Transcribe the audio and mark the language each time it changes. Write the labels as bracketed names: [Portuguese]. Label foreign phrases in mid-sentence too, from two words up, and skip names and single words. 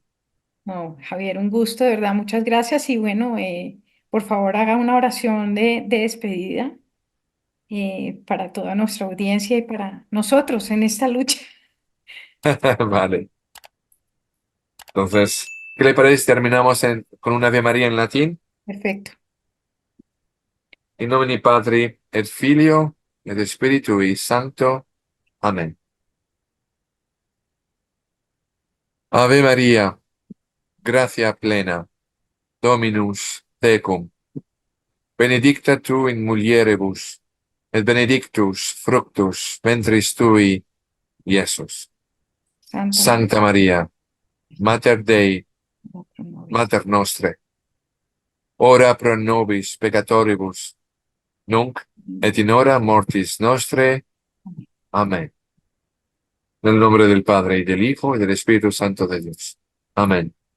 [Spanish] No, Javier, un gusto, de verdad, muchas gracias. Y bueno, por favor, haga una oración de despedida para toda nuestra audiencia y para nosotros en esta lucha. Vale. Entonces, ¿qué le parece si terminamos con una Ave María en latín? Perfecto. [Latin] In nomine Patri et Filio et Spiritui Sancto. [Spanish] Amén. [Latin] Ave María, gracia plena, Dominus tecum, benedicta tu in mulieribus, et benedictus fructus ventris tui, Iesus. [Spanish] Santa María, [Latin] Sancta María, Mater Dei, Mater Nobis. Mater Nostre, ora pro nobis peccatoribus, nunc et in hora mortis nostre. [Spanish] Amén. En el nombre del Padre, y del Hijo, y del Espíritu Santo de Dios. Amén.